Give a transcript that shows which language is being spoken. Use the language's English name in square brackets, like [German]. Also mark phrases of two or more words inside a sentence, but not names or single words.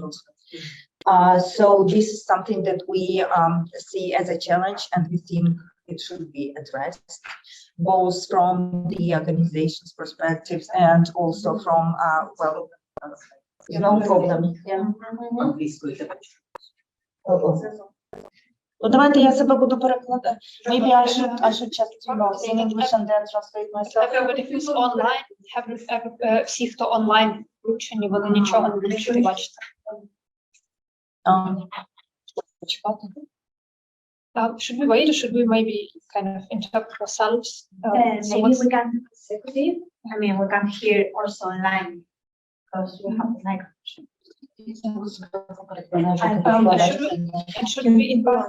[English] So this is something that we see as a challenge, and we think it should be addressed, both from the organization's perspectives and also from problem. Yeah. [Ukrainian] Давайте я себе буду перекладати. [English] Maybe I should just say in English and then translate myself. Everybody who's online, [Ukrainian] всі, хто онлайн включені, вони нічого не будуть чути, бачити. [English] Should we wait, or should we maybe kind of interrupt ourselves? Maybe we can do consecutive. I mean, we can hear also online because we have the microphone. Should we invite?